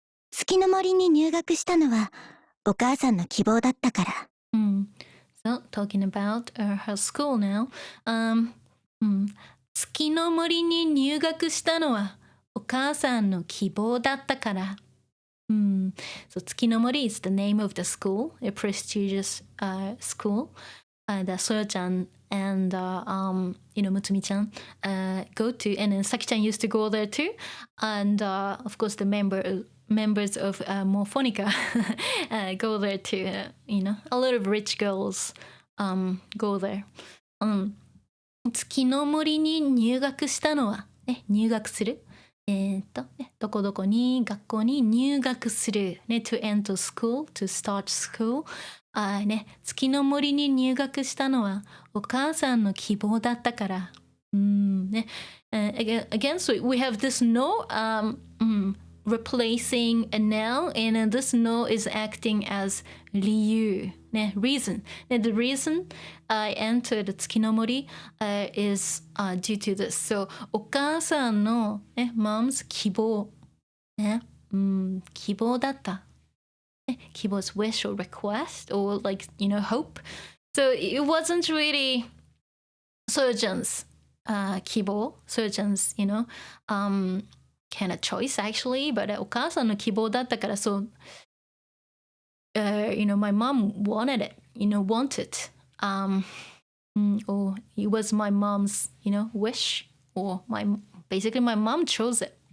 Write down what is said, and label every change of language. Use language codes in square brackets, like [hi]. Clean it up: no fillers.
[ja] 月の森に入学したのはお母さんの希望だったから。 [en] So, talking about her school now. [ja] 月の森に入学したのはお母さんの希望だったから。 [en] So, 月の森 is the name of the school, a prestigious school that Soyo-chan and Mutsumi-chan go to, and then Saki-chan used to go there too, and of course the members of Morphonica go there too. A lot of rich girls go there. [ja] 月の森に入学したのは、ね、入学する。どこどこに学校に入学する。 [en] ね、to enter school, to start school. [ja] ね、月の森に入学したのはお母さんの希望だったから。 [en] ね、again, so we have this no replacing a noun, and this no is acting as 理由、ね、reason. The reason I entered 月の森、is due to this. [ja] So お母さんの、ね、 mom's 希望、ね、希望だった。 [en] 希望 is wish or request or like, hope. So it wasn't really Soyo-chan's 希望, Soyo-chan's, kind of choice actually, but お母さんの希望だったから、 so my mom wanted it, wanted, or it was my mom's, wish, or basically my mom chose it.